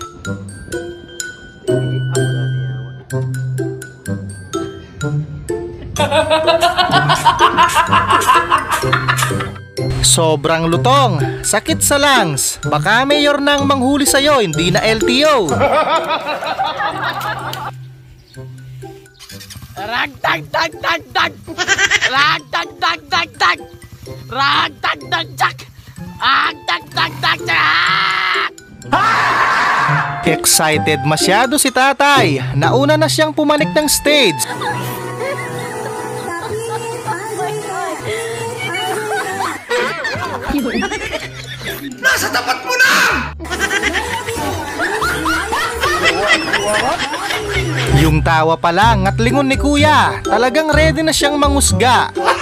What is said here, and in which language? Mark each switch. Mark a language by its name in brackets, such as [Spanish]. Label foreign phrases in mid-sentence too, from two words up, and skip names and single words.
[Filipino] Sobrang lutong, sakit sa lungs. Baka mayor nang manghuli sa'yo, hindi na LTO. Ragtag-tag-tag-tag! Ragtag-tag-tag-tag! Ragtag-tag-tag! Ragtag-tag-tag-tag! Excited masyado si tatay. Nauna na siyang pumanik ng stage. Nasa tapat mo na! Yung tawa pa lang at lingon ni kuya, talagang ready na siyang mangusga.